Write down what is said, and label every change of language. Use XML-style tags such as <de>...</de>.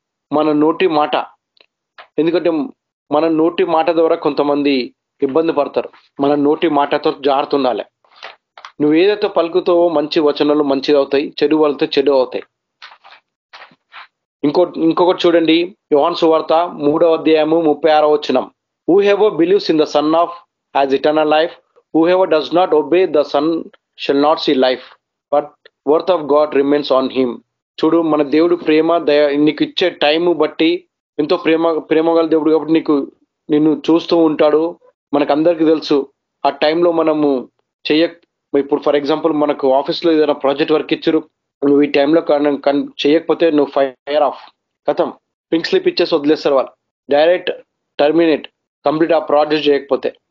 <te>మన నోటి మాట, ఎందుకంటే మన నోటి మాట ద్వారా కొంతమంది ఇబ్బంది పడతారు. మన నోటి మాటతో జాగ్రత్త ఉండాలి. నువ్వు ఏదైతే పలుకుతావో మంచి వచనాలు మంచిగా అవుతాయి, చెడు వాళ్ళతో చెడు అవుతాయి. ఇంకొకటి చూడండి, యోహాను సువార్త 3వ అధ్యాయము 36వ వచనం.</te> <en>Whoever believes in the Son of has eternal life. Whoever does not obey the Son shall not see life, but worth of God remains on him.</en> <te>చూడు, మన దేవుడు ప్రేమ దయ నీకు ఇచ్చే టైం బట్టి ఎంతో ప్రేమ గల దేవుడు కాబట్టి నిన్ను చూస్తూ ఉంటాడు. మనకందరికి తెలుసు ఆ టైంలో మనము ఇప్పుడు ఫర్ ఎగ్జాంపుల్ మనకు ఆఫీస్లో ఏదైనా ప్రాజెక్ట్ వర్క్ ఇచ్చారు, నువ్వు ఈ టైంలో చేయకపోతే నువ్వు ఫైర్ ఆఫ్, కథం, పింక్ స్లిప్ ఇచ్చేసి వదిలేస్తారు వాళ్ళు, డైరెక్ట్ టర్మినేట్, కంప్లీట్ ఆ ప్రాజెక్ట్ చేయకపోతే.</te>